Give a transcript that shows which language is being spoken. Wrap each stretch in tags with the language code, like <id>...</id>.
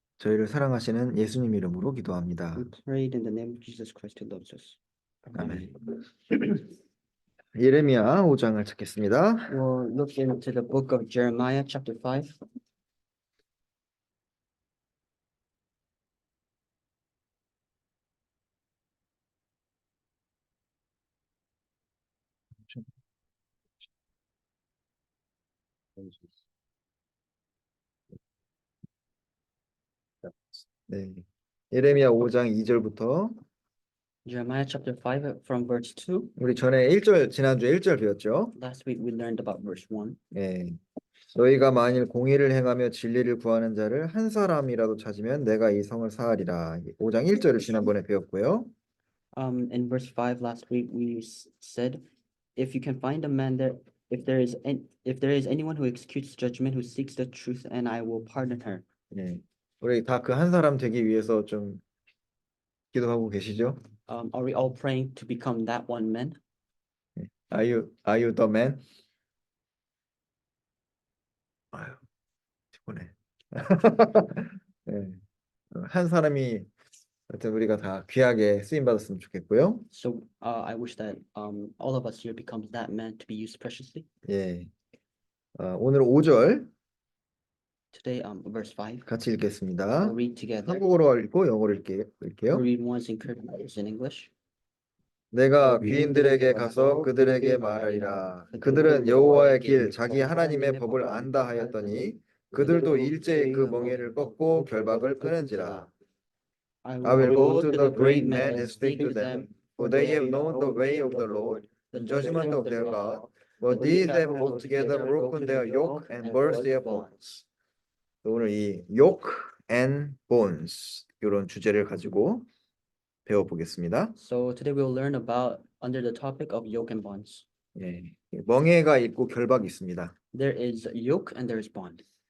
<ko>저희를 사랑하시는 예수님 이름으로 기도합니다.</ko> <en>We prayed in the name of Jesus Christ who loves us.</en> <ko>아멘. 예레미야 5장을 찾겠습니다.</ko> <en>We'll look into the book of Jeremiah, chapter 5.</en> <ko>네. 예레미야 5장 2절부터</ko> <en>Jeremiah chapter 5 from verse 2.</en> <ko>우리 전에 1절 지난주에 1절 배웠죠?</ko> <en>Last week we learned about verse 1.</en> <ko>네. 너희가 만일 공의를 행하며 진리를 구하는 자를 한 사람이라도 찾으면 내가 이 성을 사하리라. 5장 1절을 지난번에 배웠고요.</ko> <en>In verse 5 last week we said, if you can find a man there, if there is anyone who executes judgment, who seeks the truth, and I will pardon her.</en> <ko>네. 우리 다 그 한 사람 되기 위해서 좀 기도하고 계시죠?</ko> <en>Are we all praying to become that one man? Are you the man?</en> <ko>아유, 피곤해. 네. 한 사람이 하여튼 우리가 다 귀하게 쓰임 받았으면 좋겠고요.</ko> <en>So I wish that all of us here becomes that man to be used preciously.</en> <ko>예. 오늘 5절</ko> <en>Today, verse 5.</en> <ko>같이 읽겠습니다.</ko> <en>We'll read together.</en> <ko>한국어로 읽고 영어로 읽게요.</ko> <en>We'll read once in Korean, once in English.</en> <ko>내가 귀인들에게 가서 그들에게 말하리라. 그들은 여호와의 길 자기 하나님의 법을 안다 하였더니 그들도 일제히 그 멍에를 꺾고 결박을 끊은지라.</ko> <en>I will go to the great men and speak to them, for they have known the way of the Lord, the judgment of their God. But these have altogether broken their yoke and burst their bonds.</en> <ko>오늘 이</ko> <en>yoke and bonds</en> <ko>이런 주제를 가지고 배워보겠습니다.</ko> <en>So today we'll learn about under the topic of yoke and bonds.</en> <ko>예, 멍에가 있고 결박이 있습니다.</ko> <en>There is yoke and there is bond.</en>